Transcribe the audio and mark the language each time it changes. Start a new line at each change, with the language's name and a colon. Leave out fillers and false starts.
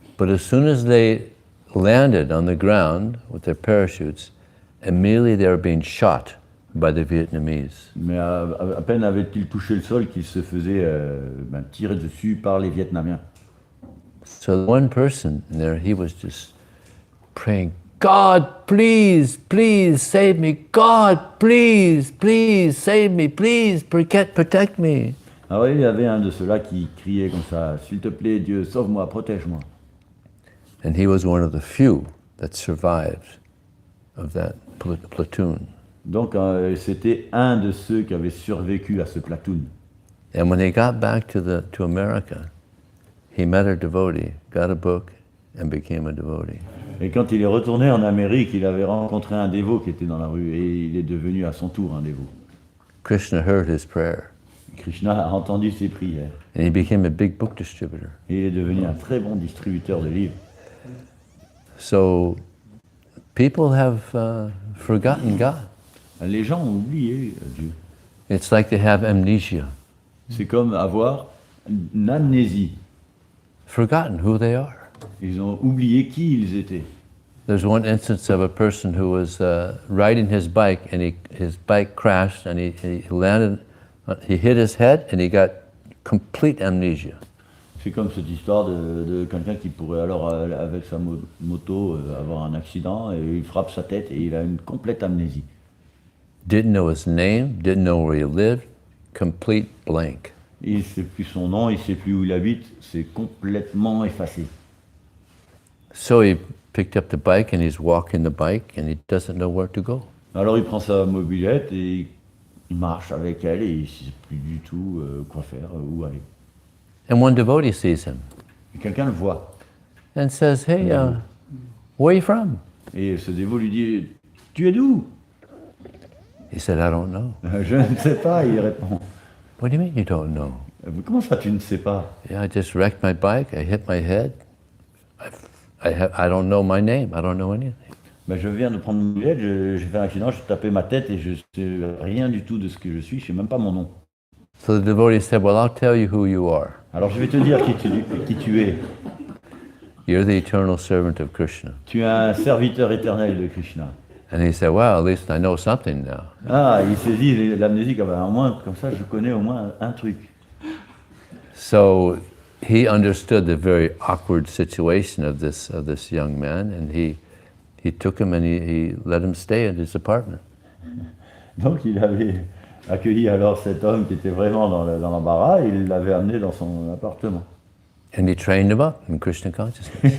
English: But as soon as they landed on the ground with their parachutes, immediately they were being shot by the Vietnamese.
French: Mais à peine avait-il touché le sol qu'il se faisait tirer dessus par les Vietnamiens.
English: So one person there, he was just praying, God, please, please save me. God, please, please save me. Please protect me.
French: Alors il y avait un de ceux-là qui criait comme ça, s'il te plaît, Dieu, sauve-moi, protège-moi.
English: And he was one of the few that survived of that platoon.
French: Donc c'était un de ceux qui avaient survécu à ce platoon.
English: And when he got back to America, he met a devotee, got a book, and became a devotee.
French: Et quand il est retourné en Amérique, il avait rencontré un dévot qui était dans la rue et il est devenu à son tour un dévot.
English: Krishna heard his prayer.
French: Krishna a entendu ses prières
English: And he became a big book distributor.
French: et il est devenu un très bon distributeur de livres.
English: So people have forgotten God.
French: Les gens ont oublié Dieu.
English: It's like they have amnesia,
French: C'est comme avoir une amnésie.
English: forgotten who they are.
French: Ils ont oublié qui ils étaient.
English: There's one instance of a person who was riding his bike and his bike crashed and he landed, he hit his head and he got complete amnesia.
French: C'est comme cette histoire de quelqu'un qui pourrait alors, avec sa moto, avoir un accident et il frappe sa tête et il a une complète amnésie.
English: Didn't know his name, didn't know where he lived, complete blank.
French: Il ne sait plus son nom, il ne sait plus où il habite, c'est complètement effacé.
English: So he picked up the bike and he's walking the bike and he doesn't know where to go.
French: Alors il prend sa mobilette et il marche avec elle et il ne sait plus du tout quoi faire, où aller.
English: And one devotee sees him
French: Et quelqu'un le voit.
English: and says, hey, where are you from?
French: Et ce dévot lui dit « Tu es d'où ?»
English: He said, I don't know.
French: Je ne sais pas, il répond.
English: What do you mean you don't know?
French: Comment ça, tu ne sais pas?
English: Yeah, I just wrecked my bike, I hit my head. I don't know my name, I don't know anything.
French: Ben, je viens de prendre mon billet, j'ai fait un accident, j'ai tapé ma tête et je ne sais rien du tout de ce que je suis, je ne sais même pas mon nom.
English: So the devotee said, well, I'll tell you who you are.
French: Alors je vais te dire qui tu es.
English: You're the eternal servant of Krishna.
French: Tu es un serviteur éternel de Krishna.
English: And he said, well, at least I know something now.
French: Ah, il s'est dit, l'amnésie, au moins, comme ça, je connais au moins un truc.
English: So he understood the very awkward situation of this young man, and he took him and he let him stay at his apartment.
French: Donc il avait accueilli alors cet homme qui était vraiment dans l'embarras et il l'avait amené dans son appartement.
English: And he trained him up in Krishna consciousness.